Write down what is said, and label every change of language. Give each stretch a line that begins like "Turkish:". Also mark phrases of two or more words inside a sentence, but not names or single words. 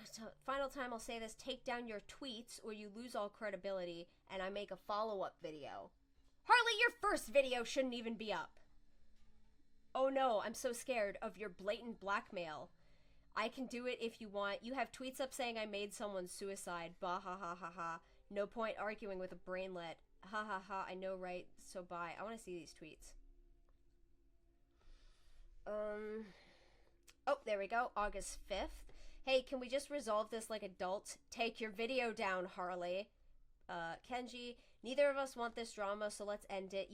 English: So, final time I'll say this. Take down your tweets or you lose all credibility and I make a follow-up video. Harley, your first video shouldn't even be up. Oh no, I'm so scared of your blatant blackmail. I can do it if you want. You have tweets up saying I made someone suicide. Bah ha ha ha ha. No point arguing with a brainlet. Ha ha ha, I know, right? So bye. I want to see these tweets. Oh, there we go. August 5th. Hey, can we just resolve this like adults? Take your video down, Harley. Kenji, neither of us want this drama, so let's end it.